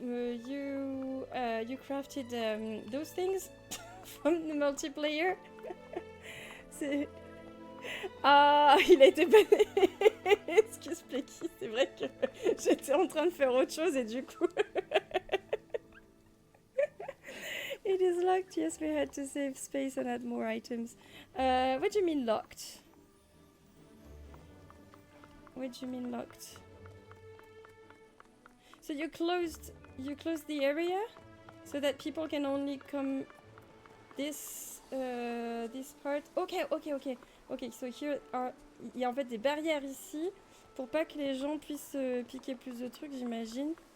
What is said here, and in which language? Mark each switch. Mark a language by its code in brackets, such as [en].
[en] You crafted those things from the multiplayer. [fr] C'est... Ah, il a été banné. Excuse Plecky, c'est vrai que j'étais en train de faire autre chose et du coup... [en] It is locked. Yes, we had to save space and add more items. What do you mean locked? What do you mean locked? So you closed the area so that people can only come this part. Okay. So here are... [fr] Il y a en fait des barrières ici pour pas que les gens puissent piquer plus de trucs, j'imagine.